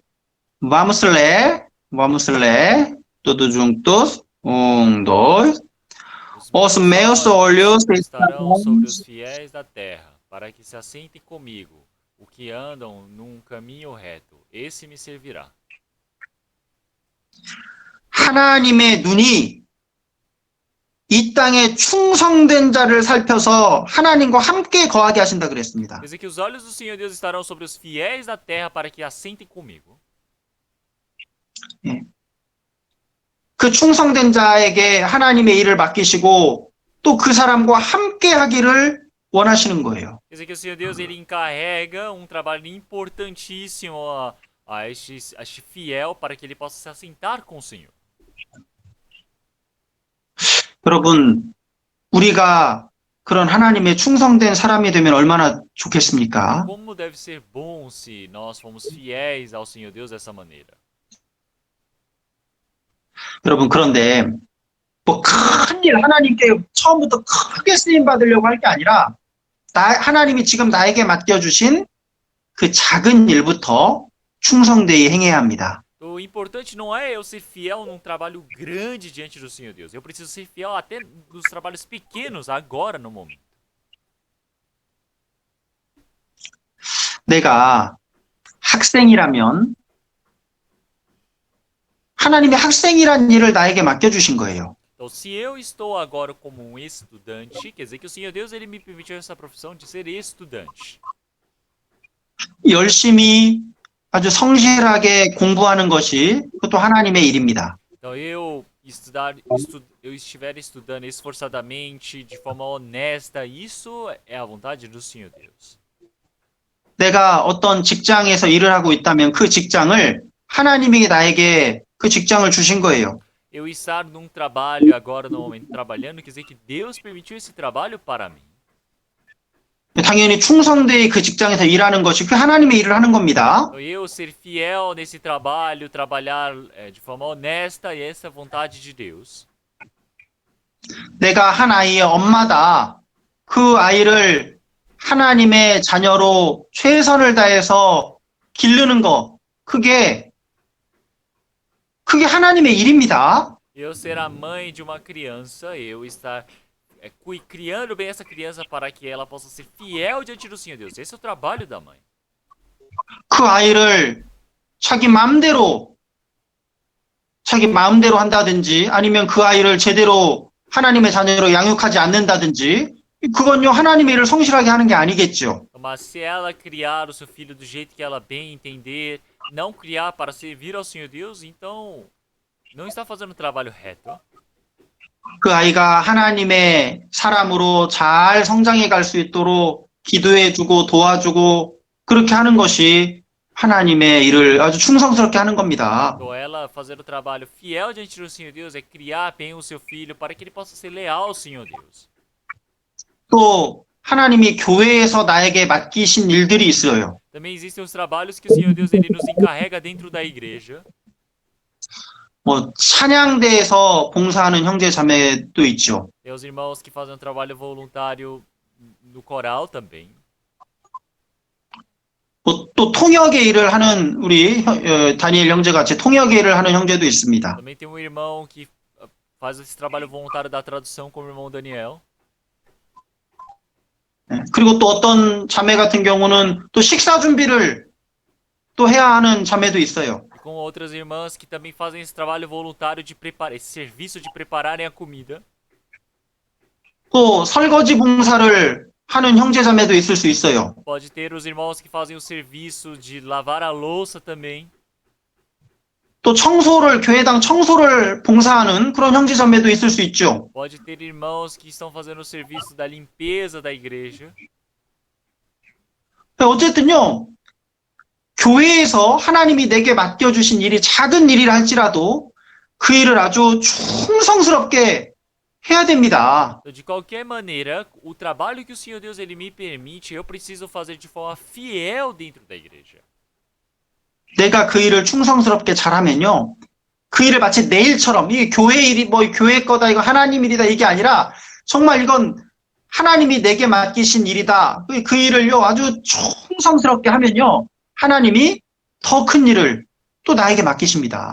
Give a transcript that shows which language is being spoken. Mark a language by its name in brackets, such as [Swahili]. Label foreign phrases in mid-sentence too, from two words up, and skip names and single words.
[Portuguese] Vamos ler. Todos juntos. 1, 2. Os meus olhos estarão sobre os fiéis da terra, para que se assentem comigo, o que andam num caminho reto. Esse me servirá. [Korean] 하나님의 눈이 이 땅에 충성된 자를 살펴서 하나님과 함께 거하게 하신다 그랬습니다. [Portuguese] Quer dizer que os olhos do Senhor Deus estarão sobre os fiéis da terra para que assentem comigo. [Korean] 그 충성된 자에게 하나님의 일을 맡기시고 또 그 사람과 함께 하기를 원하시는 거예요. [Portuguese] Quer dizer que o Senhor Deus ele encarrega um trabalho importantíssimo a este fiel para que ele possa se assentar com o Senhor. [Korean] 여러분, 우리가 그런 하나님의 충성된 사람이 되면 얼마나 좋겠습니까? [Portuguese] Como deve ser bom se nós formos fiéis ao Senhor Deus dessa maneira. [Korean] 여러분, 그런데 뭐 큰일 하나님께 처음부터 크게 쓰임 받으려고 할 게 아니라 하나님이 지금 나에게 맡겨주신 그 작은 일부터 충성되이 행해야 합니다. [Portuguese] O importante não é eu ser fiel num trabalho grande diante do Senhor Deus. Eu preciso ser fiel até nos trabalhos pequenos, agora, no momento. [Korean] 내가 학생이라면 하나님이 학생이란 일을 나에게 맡겨주신 거예요. [Portuguese] Então, se eu estou agora como um estudante, quer dizer que o Senhor Deus ele me permitiu essa profissão de ser estudante. [Korean] 열심히 아주 성실하게 공부하는 것이 그것도 하나님의 일입니다. [Portuguese] Então, eu estiver estudando esforçadamente, de forma honesta, isso é a vontade do Senhor Deus. [Korean] 내가 어떤 직장에서 일을 하고 있다면 그 직장을 하나님이 나에게 그 직장을 주신 거예요. [Portuguese] Eu estar num trabalho agora, no momento, trabalhando, quer dizer que Deus permitiu esse trabalho para mim. [Korean] 당연히 충성되이 그 직장에서 일하는 것이 그 하나님의 일을 하는 겁니다. [Portuguese] Então, eu ser fiel nesse trabalho, trabalhar de forma honesta, e essa é a vontade de Deus. [Korean] 내가 한 아이의 엄마다. 그 아이를 하나님의 자녀로 최선을 다해서 기르는 거, 그게 하나님의 일입니다. [Portuguese] Eu ser a mãe de uma criança, eu estar criando bem essa criança para que ela possa ser fiel diante do Senhor Deus. Esse é o trabalho da mãe. [Korean] 그 아이를 자기 마음대로 한다든지 아니면 그 아이를 제대로 하나님의 자녀로 양육하지 않는다든지 그건요 하나님의 일을 성실하게 하는 게 아니겠죠. [Portuguese] Mas se ela criar o seu filho do jeito que ela bem entender, não criar para servir ao Senhor Deus, então não está fazendo o trabalho reto. [Korean] 그 아이가 하나님의 사람으로 잘 성장해 갈 수 있도록 기도해주고 도와주고 그렇게 하는 것이 하나님의 일을 아주 충성스럽게 하는 겁니다. [Portuguese] Então ela fazer o trabalho fiel diante do Senhor Deus é criar bem o seu filho para que ele possa ser leal ao Senhor Deus. [Korean] 또 하나님이 교회에서 나에게 맡기신 일들이 있어요. [Portuguese] Também existem os trabalhos que o Senhor Deus ele nos encarrega dentro da igreja. [Korean] 뭐 찬양대에서 봉사하는 형제 자매도 있죠. [Portuguese] Tem os irmãos que fazem um trabalho voluntário no coral também. [Korean] 또 통역의 일을 하는 우리 다니엘 형제 같이 통역의 일을 하는 형제도 있습니다. [Portuguese] Também tem um irmão que faz esse trabalho voluntário da tradução, como o irmão Daniel. [Korean] 그리고 또 어떤 자매 같은 경우는 또 식사 준비를 또 해야 하는 자매도 있어요. [Portuguese] E com outras irmãs que também fazem esse trabalho voluntário de preparar, esse serviço de prepararem a comida. [Korean] 또 설거지 봉사를 하는 형제 자매도 있을 수 있어요. [Portuguese] Pode ter os irmãos que fazem o serviço de lavar a louça também. [Korean] 또 교회당 청소를 봉사하는 그런 형제 자매도 있을 수 있죠. [Portuguese] Pode ter irmãos que estão fazendo o serviço da limpeza da igreja. [Korean] 어쨌든요. 교회에서 하나님이 내게 맡겨주신 일이 작은 일이라 할지라도 그 일을 아주 충성스럽게 해야 됩니다. [Portuguese] Então, de qualquer maneira, o trabalho que o Senhor Deus ele me permite, eu preciso fazer de forma fiel dentro da igreja. [Korean] 내가 그 일을 충성스럽게 잘하면요. 그 일을 마치 내 일처럼 이게 교회 일이 뭐 교회 거다 이거 하나님 일이다 이게 아니라 정말 이건 하나님이 내게 맡기신 일이다. 그 일을요 아주 충성스럽게 하면요. 하나님이 더 큰 일을 또 나에게 맡기십니다.